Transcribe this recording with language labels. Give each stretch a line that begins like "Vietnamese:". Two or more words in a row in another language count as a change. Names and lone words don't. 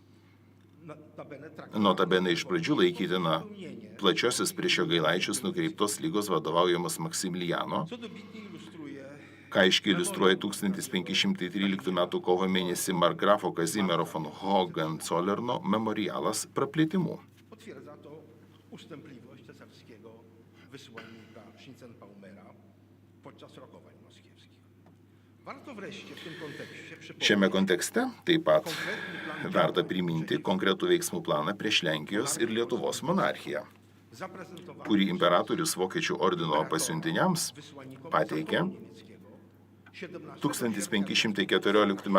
Lithuanian: Notabene iš pradžių laikytina plačiosios prieš Jogailaičius nukreiptos lygos vadovaujamos Maksimilijano, ką aiškiai iliustruoja 1513 metų kovo mėnesį markgrafo Kazimiero von Hohenzollerno memorialas praplėtimu.
Polish: Ustępliwość cesarskiego wysłannika Schinzenbaumera podczas rokowań moskiewskich. Warto wreszcie w tym kontekście
Lithuanian: Šiame kontekste taip pat verta priminti konkretų veiksmų planą prieš Lenkijos ir Lietuvos monarchiją, kurį imperatorius Vokiečių ordino pasiuntiniams pateikė 1514 m.